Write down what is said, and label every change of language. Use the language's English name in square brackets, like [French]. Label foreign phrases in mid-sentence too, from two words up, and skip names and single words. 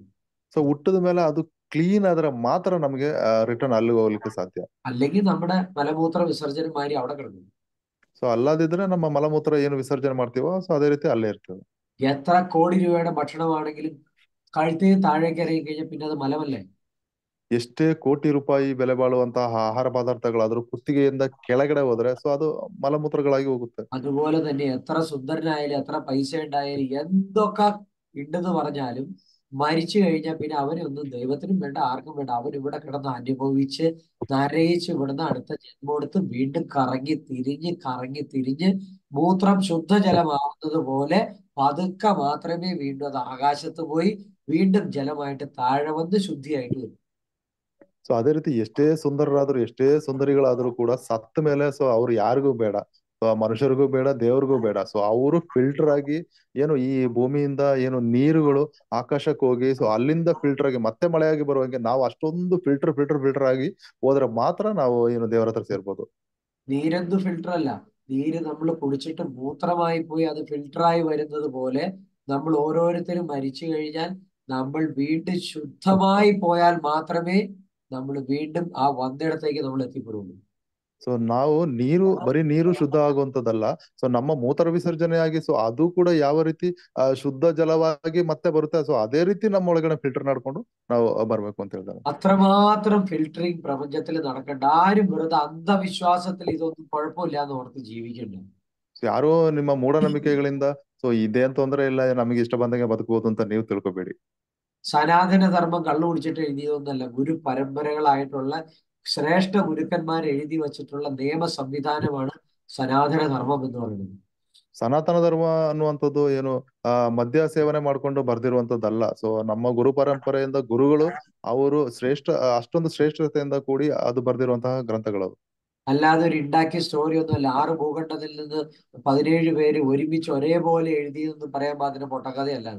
[Kannada] ಸೊ ಹುಟ್ಟದ ಮೇಲೆ ಅದು ಕ್ಲೀನ್ ಆದ್ರೆ ಮಾತ್ರ ನಮಗೆ ರಿಟರ್ನ್ ಅಲ್ಲಿಗೆ ಹೋಗ್ಲಿಕ್ಕೆ ಸಾಧ್ಯ. [Malayalam] അല്ലെങ്കിൽ നമ്മുടെ മലമൂത്ര വിസർജനം മാതിരി അവിടെ കിടക്കും. [Kannada] ಸೊ ಅಲ್ಲದಿದ್ರೆ ನಮ್ಮ ಮಲಮೂತ್ರ ಏನು ವಿಸರ್ಜನೆ ಮಾಡ್ತೀವೋ ಸೊ ಅದೇ ರೀತಿ ಅಲ್ಲೇ ಇರ್ತದೆ. [Malayalam] എത്ര കോടി രൂപയുടെ ഭക്ഷണമാണെങ്കിലും കഴുത്തിന് താഴേക്ക് ഇറങ്ങി കഴിഞ്ഞാൽ പിന്നെ അത് മലമല്ലേ? [Kannada] ಎಷ್ಟೇ ಕೋಟಿ ರೂಪಾಯಿ ಬೆಲೆ ಬಾಳುವಂತಹ ಆಹಾರ ಪದಾರ್ಥಗಳಾದ್ರೂ ಕುತ್ತಿಗೆಯಿಂದ ಕೆಳಗಡೆ ಹೋದ್ರೆ ಸೊ ಅದು ಮಲಮೂತ್ರಗಳಾಗಿ ಹೋಗುತ್ತೆ. [Malayalam] അതുപോലെ തന്നെ എത്ര സുന്ദരനായാലും എത്ര പൈസ ഉണ്ടായാലും എന്തൊക്കെ ഉണ്ടെന്ന് പറഞ്ഞാലും മരിച്ചു കഴിഞ്ഞാൽ പിന്നെ അവനൊന്നും ദൈവത്തിനും വേണ്ട, ആർക്കും വേണ്ട. അവൻ ഇവിടെ കിടന്ന് അനുഭവിച്ച് നരയിച്ച് ഇവിടുന്ന് അടുത്ത ജന്മം എടുത്ത് വീണ്ടും കറങ്ങി തിരിഞ്ഞ് മൂത്രം ശുദ്ധജലമാവുന്നത് പോലെ പതുക്കെ മാത്രമേ വീണ്ടും അത് ആകാശത്ത് പോയി വീണ്ടും ജലമായിട്ട് താഴെ വന്ന് ശുദ്ധിയായിട്ട് വരും. [Kannada] ಸೊ ಅದೇ ರೀತಿ ಎಷ್ಟೇ ಸುಂದರರಾದ್ರೂ ಎಷ್ಟೇ ಸುಂದರಿಗಳಾದ್ರೂ ಕೂಡ ಸತ್ತ ಮೇಲೆ ಸೊ ಅವ್ರು ಯಾರಿಗೂ ಬೇಡ, ಸೊ ಮನುಷ್ಯರಿಗೂ ಬೇಡ, ದೇವ್ರಿಗೂ ಬೇಡ. ಸೊ ಅವರು ಫಿಲ್ಟರ್ ಆಗಿ ಏನು ಈ ಭೂಮಿಯಿಂದ ಏನು ನೀರುಗಳು ಆಕಾಶಕ್ಕೆ ಹೋಗಿ ಸೊ ಅಲ್ಲಿಂದ ಫಿಲ್ಟರ್ ಆಗಿ ಮತ್ತೆ ಮಳೆಯಾಗಿ ಬರುವಂಗೆ ನಾವು ಅಷ್ಟೊಂದು ಫಿಲ್ಟರ್ ಆಗಿ ಹೋದ್ರೆ ಮಾತ್ರ ನಾವು ಏನು ದೇವರ ಹತ್ರ ಸೇರ್ಬೋದು. [Malayalam] നീരെന്ത് ഫിൽട്ടർ അല്ല, നീര് നമ്മൾ കുടിച്ചിട്ട് മൂത്രമായി പോയി അത് ഫിൽട്ടറായി വരുന്നത് പോലെ നമ്മൾ ഓരോരുത്തരും മരിച്ചു കഴിഞ്ഞാൽ നമ്മൾ വീണ്ടും ശുദ്ധമായി പോയാൽ മാത്രമേ നമ്മൾ വീണ്ടും ആ വന്നിടത്തേക്ക് നമ്മൾ എത്തിപ്പെടുള്ളൂ. [Kannada] ಸೊ ನಾವು ಬರೀ ನೀರು ಶುದ್ಧ ಆಗುವಂತದ್ದಲ್ಲ, ಸೊ ನಮ್ಮ ಮೂತ್ರ ವಿಸರ್ಜನೆಯಾಗಿ ಸೊ ಅದು ಕೂಡ ಯಾವ ರೀತಿ ಶುದ್ಧ ಜಲವಾಗಿ ಮತ್ತೆ ಬರುತ್ತೆ, ಸೊ ಅದೇ ರೀತಿ ನಮ್ಮ ಒಳಗಡೆ ಫಿಲ್ಟರ್ ಮಾಡ್ಕೊಂಡು ನಾವು ಬರ್ಬೇಕು ಅಂತ ಹೇಳ್ತಾರೆ. [Malayalam] അത്രമാത്രം ഫിൽട്ടറിങ് പ്രപഞ്ചത്തിൽ നടക്കണ്ട. ആരും വെറുതെ അന്ധവിശ്വാസത്തിൽ ഇതൊന്നും കുഴപ്പമില്ല എന്ന് ഓർത്ത് ജീവിക്കണ്ട. [Kannada] ಯಾರೋ ನಿಮ್ಮ ಮೂಢನಂಬಿಕೆಗಳಿಂದ ಸೊ ಇದೇನ್ ತೊಂದರೆ ಇಲ್ಲ, ನಮಗೆ ಇಷ್ಟ ಬಂದಂಗೆ ಬದುಕಬಹುದು ಅಂತ ನೀವು ತಿಳ್ಕೊಬೇಡಿ. [Malayalam] സനാതനധർമ്മം കള്ളു കുടിച്ചിട്ട് എഴുതിയതൊന്നല്ല. ഗുരു പരമ്പരകളായിട്ടുള്ള ശ്രേഷ്ഠ ഗുരുക്കന്മാർ എഴുതി വച്ചിട്ടുള്ള നിയമ സംവിധാനമാണ് സനാതനധർമ്മം എന്ന് പറയുന്നത്. [Kannada] ಸನಾತನ ಧರ್ಮ ಅನ್ನುವಂಥದ್ದು ಏನು ಮದ್ಯ ಸೇವನೆ ಮಾಡ್ಕೊಂಡು ಬರ್ದಿರುವಂತದ್ದಲ್ಲ. ಸೊ ನಮ್ಮ ಗುರು ಪರಂಪರೆಯಿಂದ ಗುರುಗಳು ಅವರು ಅಷ್ಟೊಂದು ಶ್ರೇಷ್ಠತೆಯಿಂದ ಕೂಡಿ ಅದು ಬರ್ದಿರುವಂತಹ ಗ್ರಂಥಗಳು. [Malayalam] അല്ലാതെ ഒരു ഉണ്ടാക്കിയ സ്റ്റോറി ഒന്നുമല്ല. 6 ഭൂഖണ്ഡത്തിൽ നിന്ന് 17 പേര് ഒരുമിച്ച് ഒരേപോലെ എഴുതിയെന്ന് പറയാൻ പാകത്തിന് പൊട്ടക്കഥയല്ലാതെ.